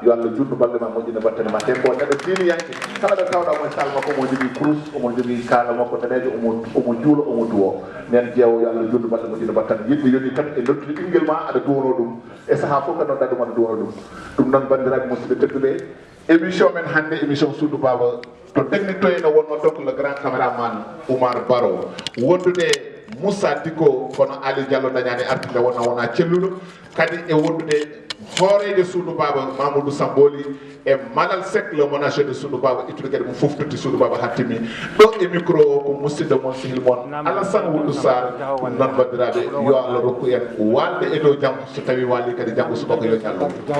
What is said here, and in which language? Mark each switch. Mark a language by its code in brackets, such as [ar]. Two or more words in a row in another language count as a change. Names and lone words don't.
[ff] yo Allah jundu balɗe ma moƴƴina battane ma te ko neɗɗo diiniyanke kala ɗo tawɗa mo e sall makko omo jogui crous omo jogui kaala makko danejo omo juulo omo duwo Nene Jeewo yo Allah jundu balɗe moƴƴina battane yidde yoni tan e noddude ɓinguel ma aɗa duwono ɗum e saaha fof kadi nodda ɗum aɗa duwono ɗum noon bandiraɓe musidɓe tedduɓe émission men hannde émission Soudou Baba to technique no wonno [fr] donc le grand caméraman [ff] Oumar Baro wondude Moussa Diko kono Ali Diallo dañani artinde wona celluɗo kadi e wondude hoorede Soudou Baba Mamadou Samboli e Malal Seck [fr] le ménager de [ff] Soudou Baba ittude kadi mo foftude Soudou Baba hattimi ɗo e micro o ko musidɗo mon sihil mon Alassane Wulu Sarr ɗum noon bandiraɓe yo Allah rokku en walde e dow janggo so tawi wali kadi janggo subaka yo ñallo